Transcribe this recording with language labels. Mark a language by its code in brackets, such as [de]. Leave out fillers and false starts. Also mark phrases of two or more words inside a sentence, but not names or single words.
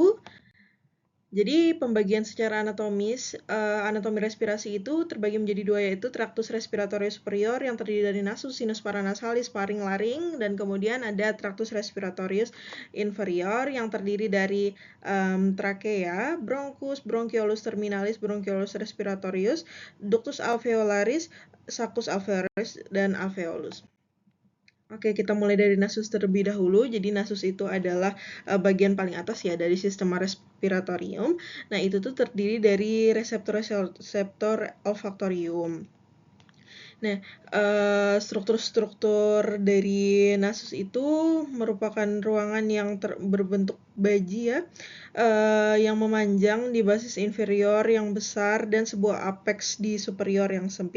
[id] Jadi pembagian secara anatomi respirasi itu terbagi menjadi dua, yaitu [la] traktus respiratory superior [id] yang terdiri dari nasus, [la] sinus paranasalis, [id] faring, laring, dan kemudian ada [la] traktus respiratorius inferior [id] yang terdiri dari trakea, [la] bronchus, bronchiolus terminalis, bronchiolus respiratorius, ductus alveolaris, saccus alveolaris, [id] dan alveolus. Oke, kita mulai dari nasus terlebih dahulu. Jadi nasus itu adalah bagian paling atas ya dari [la] sistema respiratorium. [id] Nah, itu tuh terdiri dari reseptor olfaktorium. Nah, struktur-struktur dari nasus itu merupakan ruangan yang berbentuk baji ya, yang memanjang di basis inferior yang besar dan sebuah apex di superior yang sempit.